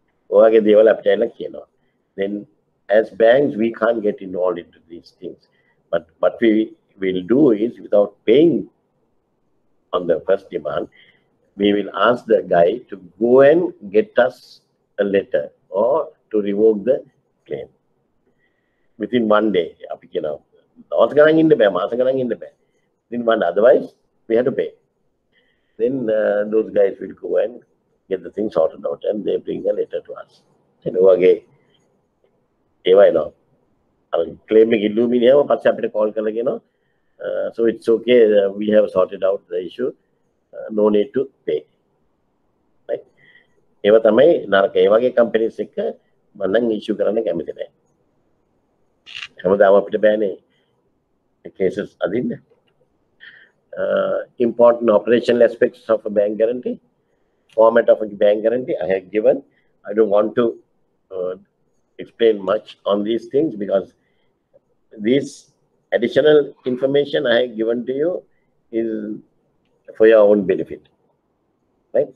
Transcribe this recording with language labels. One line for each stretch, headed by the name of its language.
Sinhala: ඔයගේ දේවල් අපිට ඇවිල්ලා කියනවා.
English: Then as banks we can't get involved into these things, but what we will do is, without paying on the first demand, we will ask the guy to go and get us a letter or to revoke the claim within 1 day.
Sinhala: අපි කියනවා දවස් ගණන් ඉන්න බෑ, මාස ගණන් ඉන්න බෑ.
English: Within 1 day, otherwise we have to pay. Then those guys will go and get the thing sorted out and they bring a letter to us.
Sinhala: And ඔයගේ ඒවා එනවා. අර claim එක ඉල්ලුව මිනිහව පස්සේ අපිට call කරලා කියනවා
English: so it's okay, we have sorted out the issue, no need to pay.
Sinhala: Right? ඒවා තමයි නරක. ඒ වගේ companies එක මම නම් issue කරන්න කැමති නැහැ. හැමදාම අපිට බෑනේ cases අදින්න.
English: Important operational aspects of a bank guarantee. Format of a bank guarantee I have given. I don't want to explain much on these things because this additional information I have given to you is for your own benefit. Right?